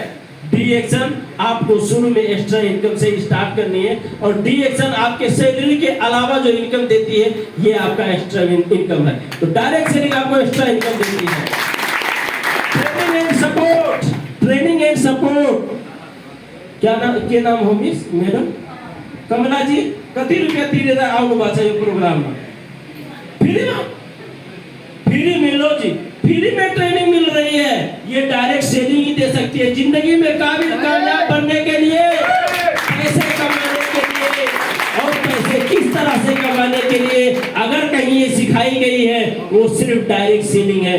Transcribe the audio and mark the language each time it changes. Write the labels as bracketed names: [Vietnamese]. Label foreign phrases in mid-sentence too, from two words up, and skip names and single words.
[Hindi] डीएक्शन आपको शुरू में [English] extra income [Hindi] से स्टार्ट करनी है, और डीएक्शन आपके सैलरी के अलावा जो इनकम देती है, ये आपका [English] extra income [Hindi] है। तो [English] direct selling [Hindi] आपको [English] extra income [Hindi] देती है। [English] training and support, [Hindi] क्या नाम हो [English] miss madam? [Hindi] कमला जी, [Nepali] कति रुपया तिरेर आउनु भएको छ यो प्रोग्राममा? [Hindi] फ्री मिलो जी, फ्री में ट्रेनिंग मिल रही है। ये [English] direct selling [Hindi] ही दे सकती है। जिंदगी में कामयाब बनने के लिए, पैसे कमाने के लिए, और पैसे किस तरह से कमाने के लिए अगर कहीं ये सिखाई गई है, वो सिर्फ [English] direct selling [Hindi] है।